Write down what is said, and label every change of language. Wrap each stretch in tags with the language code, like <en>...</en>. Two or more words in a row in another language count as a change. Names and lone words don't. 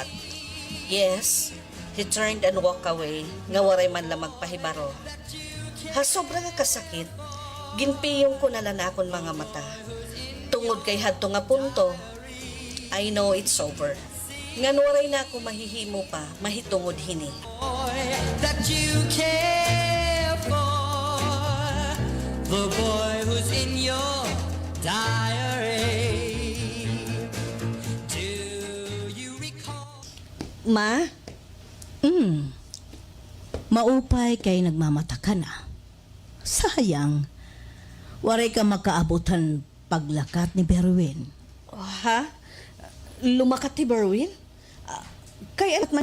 <en>Yes, he turned and walked away,</en> <war>nga waray man lang magpahibaro. Sobra nga kasakit, ginpiyong ko na lanakon mga mata. Tungod kay hadto nga punto,</war> <en>I know it's over.</en> <war>Nga waray na ako mahihimo pa, mahitungod hini.</war> <en>Boy that you care for, the boy who's in your diary. Do you recall?</en> <war>Ma? Maupay kay nagmamata ka na. sayang. Waray ka makaabutan paglakat ni Berwin. Ha? Lumakat ti Berwin? Kaya at</war>